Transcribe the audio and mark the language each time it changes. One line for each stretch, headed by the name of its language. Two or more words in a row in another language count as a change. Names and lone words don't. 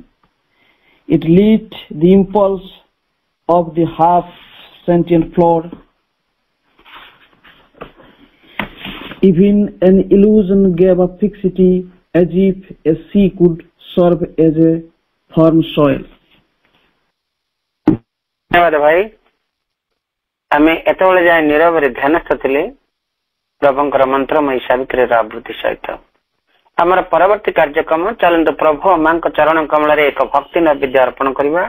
English: It lit the impulse of the half-sentient flood. Even an illusion gave a fixity, as if a sea could serve as a firm soil.
Odia: ଧନ୍ୟବାଦ ଭାଇ ଆମେ ଏତବେଳେ ଯାଏ ନୀରବ ରେ ଧ୍ୟାନସ୍ଥ ଥିଲେ ପ୍ରଭୁଙ୍କର ମନ୍ତ୍ରମୟୀ ସାବିତ୍ରୀ ଆବୃତ୍ତି ସହିତ ଆମର ପରବର୍ତ୍ତୀ କାର୍ଯ୍ୟକ୍ରମ ଚାଲନ୍ତୁ ପ୍ରଭୁ ମା ଚରଣ କମଳ ରେ ଏକ ଭକ୍ତି ନୈବେଦ୍ୟ ଅର୍ପଣ କରିବା।